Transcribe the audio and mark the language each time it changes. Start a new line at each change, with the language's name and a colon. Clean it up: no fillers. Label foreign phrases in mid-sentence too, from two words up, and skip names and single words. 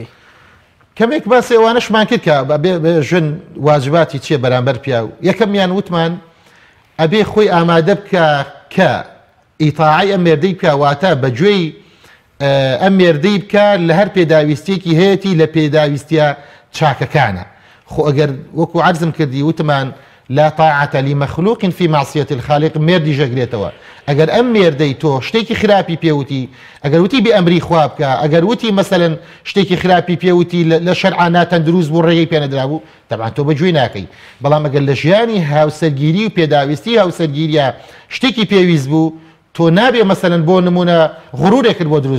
Central Kurdish: کەمێک باسی ئەوانەشمان کرد کە بە ژن واجباتی چیە بەرامبەر پیاو یەکەمیان وتمان ئەبێ خۆی ئامادە بکە کە ئیتاعی ئەم مێردەی بکە واتە بەگوێی ئەم مێردەی بکە لە هەر پێداویستێکی هەیەی لە پێداویستیە چاکەکانە. خۆ ئەگەر وەکو عەرزم کردی وتمان
Arabic: لا طاعة لمخلوق في معصية الخالق
Central Kurdish: مێردی ژەگرێتەوە ئەگەر ئەم مێردەی تۆ شتێکی خراپی پێوتی ئەگەر وتی بێ ئەمری خوا بکە ئەگەر وتی مەسەلەن شتێکی خراپی پێوتی لە شەرعا ناتەن دروست بوو ڕێگەی پێنەدرابوو تەبعاً تۆ بەگوێی ناکەی بەڵام ئەگەر لە ژیانی هاوسەرگیری و پێداویستی هاوسەرگیریە شتێکی پێویست بوو تۆ نابێ مەسەلەن بۆ نمونە غڕورێکت بۆ دروست